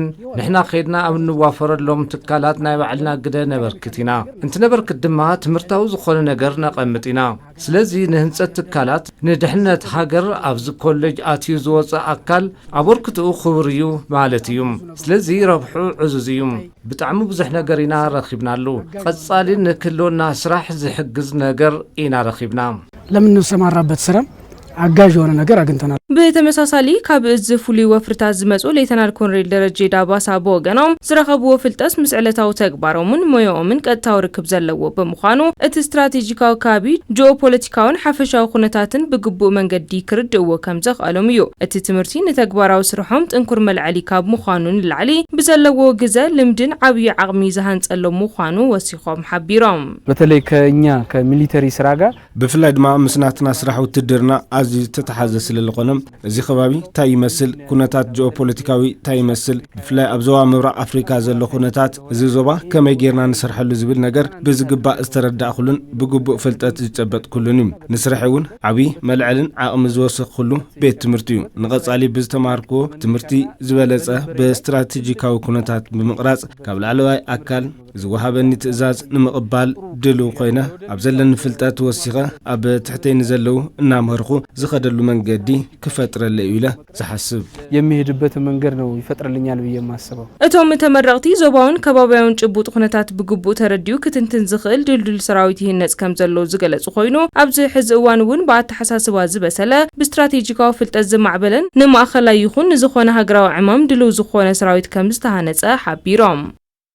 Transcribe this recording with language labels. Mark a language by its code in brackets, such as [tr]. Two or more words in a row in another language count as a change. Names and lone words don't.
[ti] ንሕና ኸይድና ኣብ ንዋፈረሎም ትካላት ናይ ባዕልና ግደ ነበርክት ኢና እንትነበርክት ድማ ትምህርታዊ ዝኾነ ነገር ነቐምጥ ኢና ስለዚ ንህንጸት ትካላት ንድሕነት ሃገር ኣብዚ ኮሌጅ ኣትዩ ዝወፅእ ኣካል ኣበርክትኡ ክቡር እዩ ማለት እዩ ስለዚ ረብሑ ዕዙዝ እዩ ብጣዕሚ ብዙሕ ነገር ኢና ረኺብናሉ ቀጻሊ ንክህልወና ስራሕ ዝሕግዝ ነገር ኢና ረኺብና [am] ለምንሰማራበት ስራ አጋዥ የሆነ ነገር አግኝተናል [ti] በተመሳሳሊ ካብ እዚ ፍሉይ ወፍርታት ዝመጹ ሌተናል ኮሎኔል ደረጀ ዳባሳ ቦገኖም ዝረኸብዎ ፍልጠት ምስ ዕለታዊ ተግባሮምን ሞያኦምን ቀጥታዊ ርክብ ዘለዎ ብምዃኑ እቲ ስትራቴጂካዊ ካቢ ጂኦፖለቲካውን ሓፈሻዊ ኹነታትን ብግቡእ መንገዲ ክርድእዎ ከም ዘኽአሎም እዩ እቲ ትምህርቲ ንተግባራዊ ስርሖም ጥንኩር መልዓሊ ካብ ምዃኑን ንላዕሊ ብዘለዎ ግዘ ልምድን ዓብይ ዓቕሚ ዝሃንጸሎም ምዃኑ ወሲኾም ሓቢሮም [am] በተለይ ከኛ ከሚሊተሪ ስራ ጋር [ti] ብፍላይ ድማ ምስናትና ስራሕ ውትድርና አዚ ተተሓዘ ስለለኾነ እዚ ከባቢ ታይ ይመስል ኩነታት ጂኦፖለቲካዊ ታይ ይመስል ብፍላይ ኣብ ዞባ ምብራቕ አፍሪካ ዘሎ ኩነታት እዚ ዞባ ከመይ ጌርና ንሰርሐሉ ዝብል ነገር ብዝግባእ ዝተረዳእ ኩሉን ብግቡእ ፍልጠት ዝጨበጥ ኩሉን እዩ ንስራሕ እውን ዓብይ መልዕልን ዓቕሚ ዝወስኽ ኩሉ ቤት ትምህርቲ እዩ ንቐጻሊ ብዝተማርክዎ ትምህርቲ ዝበለጸ ብስትራቴጂካዊ ኩነታት ብምቕራጽ ካብ ላዕለዋይ ኣካል ዝወሃበኒ ትእዛዝ ንምቕባል ድሉ ኮይነ ኣብ ዘለኒ ፍልጠት ወሲኸ ኣብ ትሕተይኒ ዘለው እናምርኹ ዝኸደሉ መንገዲ ክፈጥረለ ኢለ ዝሓስብ [am] የሚሄድበት መንገድ ነው ይፈጥረልኛል ብዬ ማስበው [ti] እቶም ተመረቅቲ ዞባውን ከባቢያውን ጭቡጥ ኹነታት ብግቡእ ተረዲዩ ክትንትን ዝኽእል ድልድል ሰራዊት ይህነጽ ከም ዘሎ ዝገለጹ ኮይኑ ኣብዚ ሕዚ እዋን እውን ብኣተሓሳስባ ዝበሰለ ብስትራቴጂካዊ ፍልጠት ዝማዕበለን ንማእኸላይ ይኹን ዝኾነ ሃገራዊ ዕማም ድልው ዝኾነ ሰራዊት ከም ዝተሃነጸ ሓቢሮም